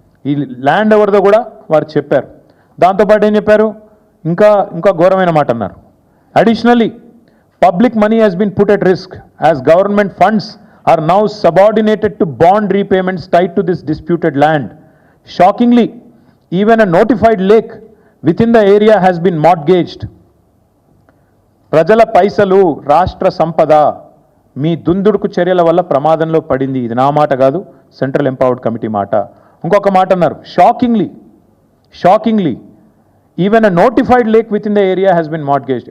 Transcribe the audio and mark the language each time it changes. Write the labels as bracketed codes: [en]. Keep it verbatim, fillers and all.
[te] ఈ ల్యాండ్ ఎవరిదో కూడా వారు చెప్పారు. దాంతోపాటు ఏం చెప్పారు, ఇంకా ఇంకా ఘోరమైన మాట అన్నారు, [en] Additionally public money has been put at risk as government funds are now subordinated to bond repayments tied to this disputed land. Shockingly, even a notified lake within the area has been mortgaged. [te] ప్రజల పైసలు, రాష్ట్ర సంపద మీ దుందుడుకు చర్యల వల్ల ప్రమాదంలో పడింది. ఇది నా మాట కాదు, సెంట్రల్ ఎంపవర్డ్ కమిటీ మాట. ఇంకొక మాట అన్నారు, [en] Shockingly shockingly even a notified lake within the area has been mortgaged.